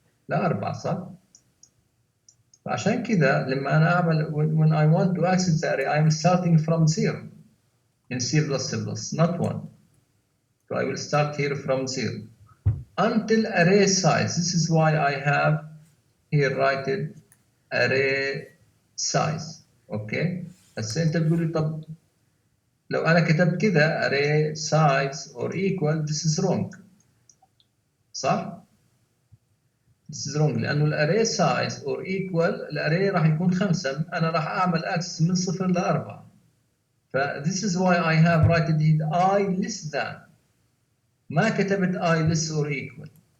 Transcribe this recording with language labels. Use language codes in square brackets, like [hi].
[ar] ل4 صح؟ فعشان كذا لما أنا أعمل [en] when I want to access the array I'm starting from 0 in C++, not 1. So I will start here from 0 until array size. This is why I have here write it array size. Okay. [ar] بس أنت تقول لي طب لو أنا كتبت كذا [en] array size or equal this is wrong. [ar] صح؟ [en] This is wrong [ar] لأنه الاري [en] size or equal [ar] الاري راح يكون 5 أنا راح أعمل [en] access [ar] من 0 ل 4 ف [en] this is why I have written it I less than [ar] ما كتبت [en] I less or equal.